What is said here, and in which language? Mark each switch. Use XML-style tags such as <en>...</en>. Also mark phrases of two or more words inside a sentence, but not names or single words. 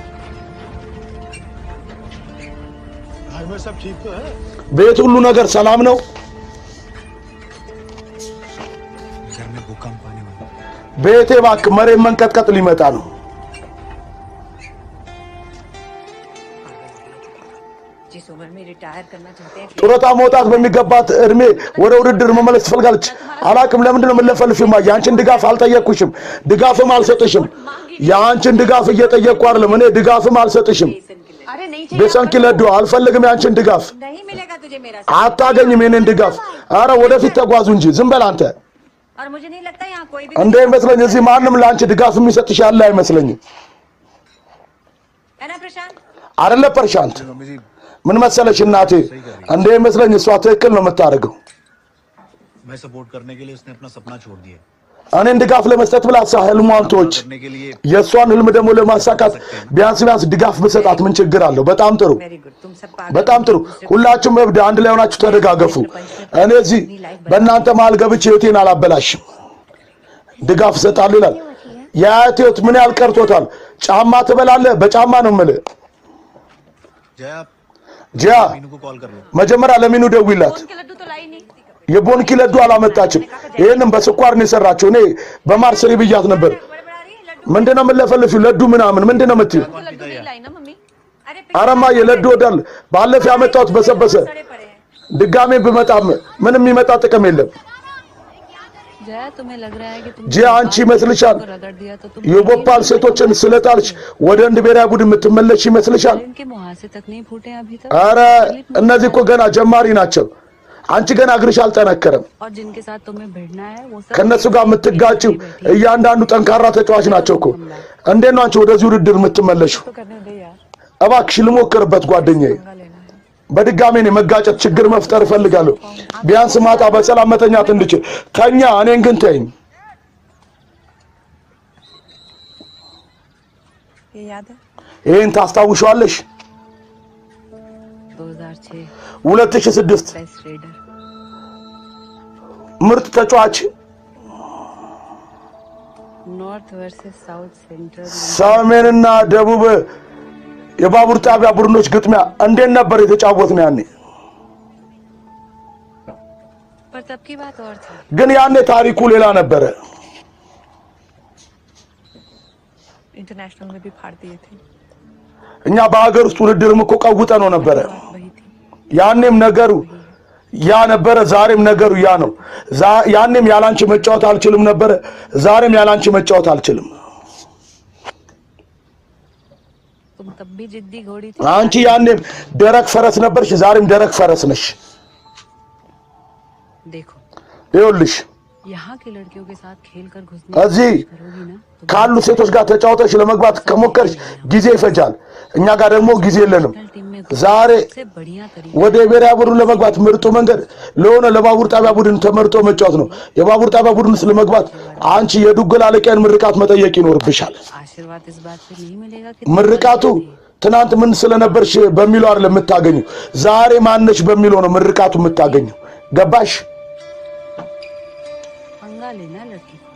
<hi>घर में सब ठीक तो है</hi> <am>ቤት ሁሉ ነገር ሰላም ነው</am> <hi>घर में भूकंप आने वाला</hi> <am>ቤቴ እባክህ መሬት መንቀጥቀጥ ሊመጣ ነው</am> <hi>जिस उम्र में रिटायर करना चाहते हैं</hi> <am>ጡረታ መውጣት በሚገባት እድሜ ወደ ውድድር መመለስ ትፈልጋለች አላቅም ለምንድን ነው የምለፈልፊማ ያንቺን ድጋፍ አልጠየቅኩሽም ድጋፍም አልሰጥሽም ያንቺን ድጋፍ እየጠየቅኩ አይደለም እኔ ድጋፍም አልሰጥሽም</am> <hi>अरे नहीं</hi> <am>ቤሰንኪ ለዶ አልፈልግም ያንቺን ድጋፍ</am> <hi>नहीं मिलेगा तुझे मेरा</hi> <am>አታገኝም የኔን ድጋፍ አረ ወደፊት ተጓዙ እንጂ ዝም በል አንተ</am> <hi>और मुझे नहीं लगता यहाँ कोई भी</hi> <am>እንደ ይመስለኝ እዚህ ማንም ለአንቺ ድጋፍ የሚሰጥሽ ያለ አይመስለኝም</am> <hi>है ना प्रशांत</hi> <am>አይደለ ፐርሻንት</am> <hi>मम्मी जी</hi> <am>ምን መሰለሽ እናቴ እንደ ይመስለኝ እሷ ትክክል ነው የምታደርገው</am> <hi>मैं सपोर्ट करने के लिए उसने अपना सपना छोड़ दिया</hi> <am>እኔን ድጋፍ ለመስጠት ብላ እሷ ህልሟን ተወች</am> <hi>करने के लिए</hi> <am>የእሷን ህልም ደግሞ ለማሳካት ቢያንስ ድጋፍ ብሰጣት ምን ችግር አለው በጣም ጥሩ</am> <en>very good</en> <hi>तुम सब पागल</hi> <am>በጣም ጥሩ ሁላችሁም እብድ አንድ ላይ ሆናችሁ ተደጋገፉ እኔ እዚህ በእናንተ መሀል ገብቼ ህይወቴን አላበላሽም ድጋፍ እሰጣለሁ ይላል የአያቴ ህይወት ምን ያህል ቀርቶታል ጫማ ትበላለህ በጫማ ነው የምልህ</am> <hi>जया</hi> <am>ጂያ</am> <hi>मीनू को कॉल कर लो</hi> <am>መጀመሪያ ለሚኑ ደውይላት</am> <hi>के लड्डू तो लाई नहीं</hi> <am>የቦንኪ ለዱ አላመጣችም ይሄንን በስኳር ነው የሰራችው እኔ በማር ስሪ ብያት ነበር</am> <hi>बड़ा रही है लड्डू</hi> <am>ምንድነው የምለፈልፊው ለዱ ምናምን ምንድነው የምትይው</am> <hi>तो लड्डू नहीं लाई ना मम्मी अरे</hi> <am>አረማ የለዱ ወዳል ባለፈ ያመጣሁት በሰበሰ</am> <hi>पड़े पड़े हैं</hi> <am>ድጋሜ ብመጣም ምንም የሚመጣ ጥቅም የለም</am> <hi>जया तुम्हें लग रहा है कि तुम</hi> <am>ጂያ አንቺ ይመስልሻል</am> <hi>रगड़ दिया तो तुम</hi> <am>የቦፓል ሴቶችን ስለጣልሽ ወደ አንድ ብሔራዊ ቡድን የምትመለሽ ይመስልሻል?</am> <hi>इनके मुहासे तक नहीं फूटे अभी तक</hi> <am>አረ እነዚህ እኮ ገና ጀማሪ ናቸው። አንቺ ገና እግርሽ አልጠነከረም።</am> <hi>और जिनके साथ तुम्हें भिड़ना है वो सब</hi> <am>ከነሱ ጋር የምትጋጭው እያንዳንዱ ጠንካራ ተጫዋች ናቸው እኮ። እንዴት ነው አንቺ ወደዚህ ውድድር የምትመለሽው?</am> <hi>तो करने दे यार</hi> <am>እባክሽ ልሞክርበት ጓደኛዬ። በድጋሜ ነው መጋጨት ችግር መፍጠር እፈልጋለሁ። ቢያንስ ማታ በሰላም መተኛት እንድችል ተኛ። እኔን ግን ተይኝ።</am> <hi>ये याद है</hi> <am>ይሄን ታስታውሻለሽ? 2006 2006</am> <en>best raider</en> <am>ምርጥ ተጫዋች</am> <en>north versus south central</en> <am>ሰሜንና ደቡብ የባቡር ጣቢያ ቡድኖች ግጥሚያ እንዴት ነበር የተጫወትነው ያኔ?</am> <hi>पर तब की बात और थी</hi> <am>ግን ያኔ ታሪኩ ሌላ ነበረ።</am> <hi>इंटरनेशनल में भी फाड़ दिए थे</hi> <am>እኛ በሀገር ውስጥ ውድድርም እኮ ቀውጠነው ነበረ።</am> <hi>वही थी</hi> <am>ያኔም ነገሩ ያ ነበረ፣ ዛሬም ነገሩ ያ ነው። ያኔም ያላንቺ መጫወት አልችልም ነበረ፣ ዛሬም ያላንቺ መጫወት አልችልም።</am> <hi>तुम तब भी जिद्दी घोड़ी थी</hi> <am>አንቺ ያኔም ደረቅ ፈረስ ነበርሽ፣ ዛሬም ደረቅ ፈረስ ነሽ።</am> <hi>देखो</hi> <am>ይኸውልሽ</am> <hi>यहाँ की लड़कियों के साथ खेलकर घुसने</hi> <am>እዚህ</am> <hi>करोगी ना तो</hi> <am>ካሉ ሴቶች ጋር ተጫውተሽ ለመግባት ከሞከርሽ ጊዜ ይፈጃል። እኛ ጋር ደግሞ ጊዜ የለንም።</am> <hi>टीम में</hi> <am>ዛሬ</am> <hi>सबसे बढ़िया तरीका</hi> <am>ወደ ብሔራዊ ቡድን ለመግባት ምርጡ መንገድ ለሆነ ለባቡር ጣቢያ ቡድን ተመርጦ መጫወት ነው። የባቡር ጣቢያ ቡድን ውስጥ ለመግባት አንቺ የዱግል አለቃን ምርቃት መጠየቅ ይኖርብሻል።</am> <hi>आशीर्वाद इस बात से नहीं मिलेगा कि</hi> <am>ምርቃቱ ትናንት ምን ስለነበርሽ በሚለው አይደለም የምታገኘው፣ ዛሬ ማነሽ በሚለው ነው ምርቃቱ የምታገኘው። ገባሽ?</am> <hi>पंगा लेना लड़की को</hi>